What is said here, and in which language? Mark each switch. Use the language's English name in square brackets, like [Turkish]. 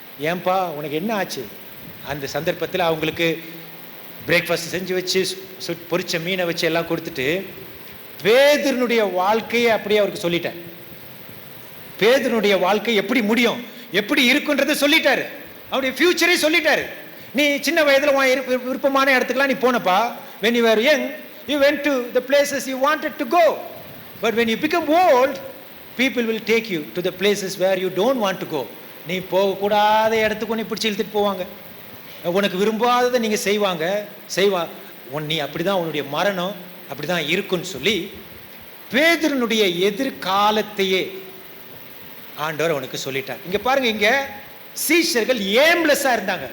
[Tamil] ஏன்பா உனக்கு என்ன ஆச்சு? அந்த சந்தர்ப்பத்தில் அவங்களுக்கு பிரேக்ஃபாஸ்ட் செஞ்சு வச்சு பொரிச்ச மீனை வச்சு எல்லாம் கொடுத்துட்டு பேதுருனுடைய வாழ்க்கையை அப்படியே அவருக்கு சொல்லிட்டேன். பேதுருடைய வாழ்க்கை எப்படி முடியும், எப்படி இருக்குன்றதை சொல்லிட்டாரு. அவருடைய ஃபியூச்சரே சொல்லிட்டாரு. நீ சின்ன வயதுல விருப்பமான இடத்துக்குலாம் நீ போனப்பா. [English] when you were young you went to the places you wanted to go, but when you become old people will take you to the places where you don't want to go. [Tamil] நீ போகக்கூடாத இடத்துக்கு உன்னை பிடிச்சி இழுத்துட்டு போவாங்க. உனக்கு விரும்பாததை நீங்க செய்வா. நீ அப்படிதான், உன்னுடைய மரணம் அப்படிதான் இருக்குன்னு சொல்லி பேதுருனுடைய எதிர்காலத்தையே ஆண்டவர் அவனுக்கு சொல்லிட்டார். இங்க பாருங்க, இங்க சீஷர்கள் ஏம்லெஸ்ஸா இருந்தாங்க.